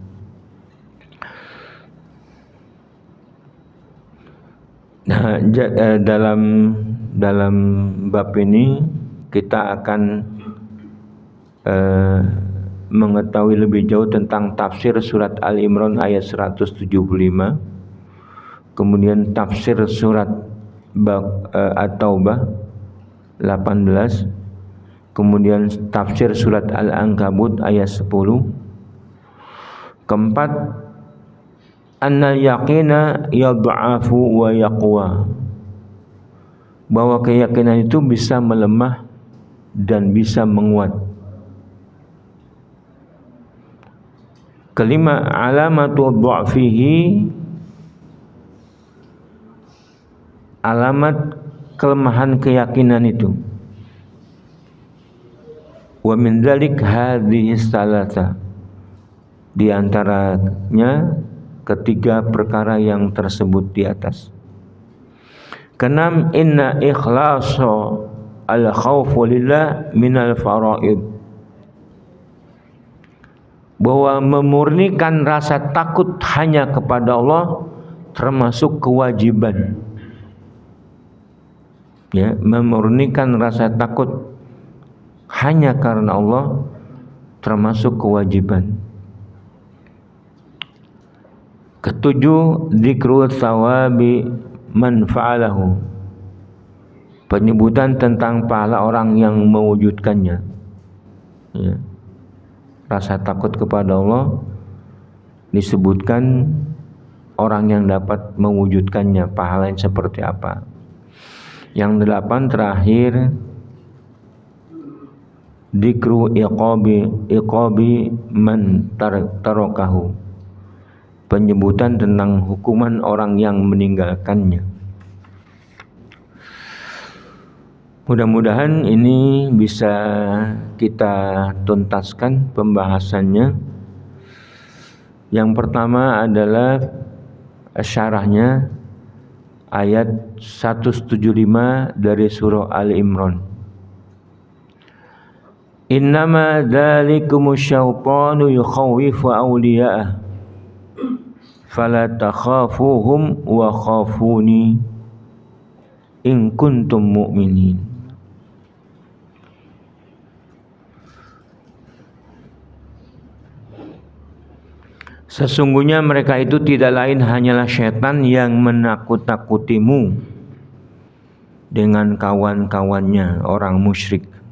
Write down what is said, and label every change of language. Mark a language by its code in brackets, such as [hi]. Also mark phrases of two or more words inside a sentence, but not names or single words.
[id] Nah, dalam bab ini kita akan mengetahui lebih jauh tentang tafsir surat Al-Imran ayat 175, kemudian tafsir surat At-Taubah 18, kemudian tafsir surat Al-Ankabut ayat 10. Keempat, [ar] أن اليقين يضعف ويقوى, [id] bahwa keyakinan itu bisa melemah dan bisa menguat. Kelima, [ar] علامة ضعفه, [id] alamat kelemahan keyakinan itu. [ar] ومن ذلك هذه الثلاثة, [id] di antaranya ketiga perkara yang tersebut di atas. Kenam, [ar] إن إخلاص الخوف لله من الفرائض, [id] bahwa memurnikan rasa takut hanya kepada Allah termasuk kewajiban. Ya, memurnikan rasa takut hanya karena Allah termasuk kewajiban. Ketujuh, [ar] ذكر ثواب من فعله, [id] penyebutan tentang pahala orang yang mewujudkannya. Ya. Rasa takut kepada Allah disebutkan orang yang dapat mewujudkannya, pahala yang seperti apa. Yang 8 terakhir, [ar] ذكر عقاب من تركه, [id] penyebutan tentang hukuman orang yang meninggalkannya. Mudah-mudahan ini bisa kita tuntaskan pembahasannya. Yang pertama adalah syarahnya ayat 175 dari surah Al-Imran. [ar] إنما ذلكم الشيطان يخوف أولياءه فلا تخافوهم وخافون إن كنتم مؤمنين. [id] Sesungguhnya mereka itu tidak lain hanyalah syaitan yang menakut-nakutimu dengan kawan-kawannya orang musyrik.